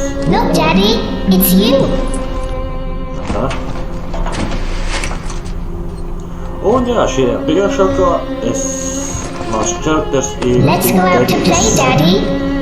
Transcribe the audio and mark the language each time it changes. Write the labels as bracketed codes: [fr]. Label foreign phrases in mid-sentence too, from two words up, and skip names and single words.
[en] Look, Daddy, it's you. Ha? [lv] Un jā, šajā BioShockā mans čakters ir... [en] Let's go out to play, Daddy.